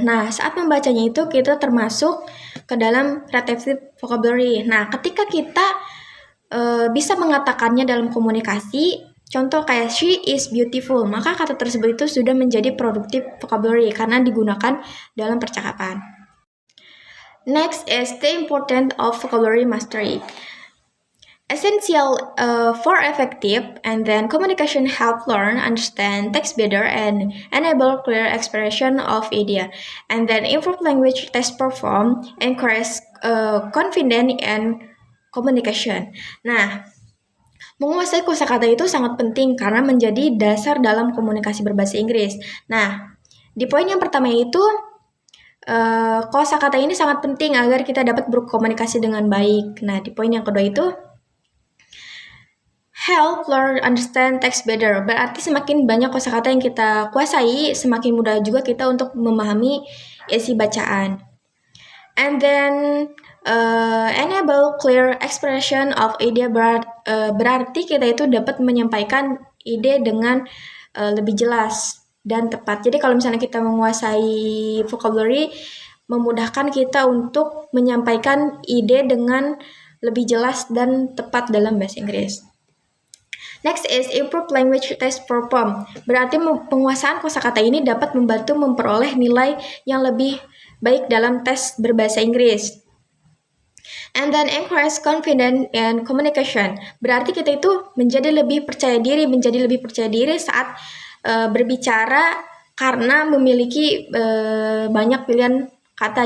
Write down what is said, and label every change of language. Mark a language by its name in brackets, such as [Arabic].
[Indonesian] Nah, saat membacanya itu kita termasuk ke dalam receptive vocabulary. Nah, ketika kita bisa mengatakannya dalam komunikasi, contoh kayak [English] she is beautiful, [Indonesian] maka kata tersebut itu sudah menjadi productive vocabulary karena digunakan dalam percakapan. [English] Next is the importance of vocabulary mastery. Essential for effective and then communication help learn, understand text better, and enable clear expression of idea, and then improve language test perform, encourage confidence and communication. [Indonesian] Nah, menguasai kosakata itu sangat penting karena menjadi dasar dalam komunikasi berbahasa Inggris. Nah, di poin yang pertama itu kosakata ini sangat penting agar kita dapat berkomunikasi dengan baik. Nah, di poin yang kedua itu [English] help learn, understand text better. [Indonesian] Berarti semakin banyak kosakata yang kita kuasai, semakin mudah juga kita untuk memahami isi bacaan. [English] And then enable clear expression of idea, [Indonesian] berarti kita itu dapat menyampaikan ide dengan lebih jelas dan tepat. Jadi kalau misalnya kita menguasai vocabulary, memudahkan kita untuk menyampaikan ide dengan lebih jelas dan tepat dalam bahasa Inggris. [English] Next is improve language test perform. [Indonesian] Berarti penguasaan kosakata ini dapat membantu memperoleh nilai yang lebih baik dalam tes berbahasa Inggris. [English] And then encourage confidence and communication. [Indonesian] Berarti kita itu menjadi lebih percaya diri saat berbicara karena memiliki banyak pilihan kata.